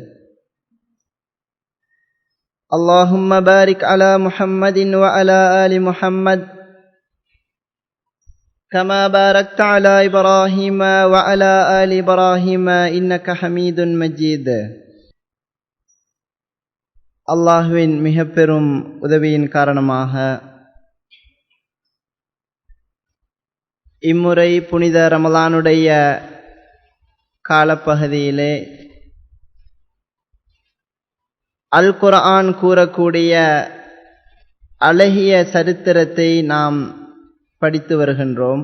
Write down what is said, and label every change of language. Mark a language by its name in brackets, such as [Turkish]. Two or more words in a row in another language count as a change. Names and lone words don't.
[Arabic] اللهم بارك على محمد وعلى آل محمد كما باركت على إبراهيم وعلى آل إبراهيم إنك حميد مجيد. [Tamil] அல்லாஹ்வின் மிக பெரும் உதவியின் காரணமாக இம்முறை புனித ரமலானுடைய காலப்பகுதியிலே அல் குர்ஆன் கூறக்கூடிய அழகிய சரித்திரத்தை நாம் படித்து வருகின்றோம்.